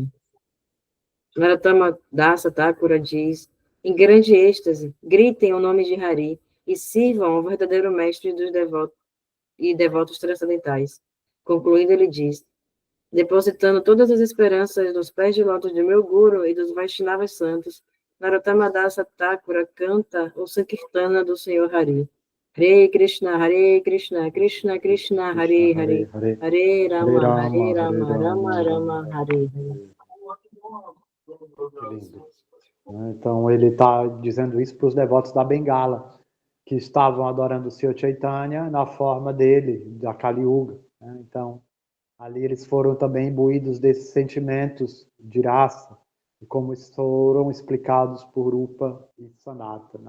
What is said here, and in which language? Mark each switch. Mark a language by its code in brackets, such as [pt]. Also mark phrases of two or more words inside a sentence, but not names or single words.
[pt] Narottama Dasa Thakura diz, em grande êxtase, gritem o nome de Hari e sirvam ao verdadeiro mestre dos devotos transcendentais. Concluindo, ele diz, depositando todas as esperanças nos pés de lótus de meu Guru e dos Vaishnavas santos, Narottama Dasa Thakura canta o Sankirtana do Senhor Hari. [sa] हरे कृष्ण कृष्ण कृष्ण हरे हरे हरे राम राम राम हरे हरे. [pt] Que lindo. Então, ele está dizendo isso para os devotos da Bengala, que estavam adorando o Senhor Chaitanya na forma dele, da Kali Yuga. Então, ali eles foram também imbuídos desses sentimentos de raça, e como foram explicados por Rupa e Sanatana.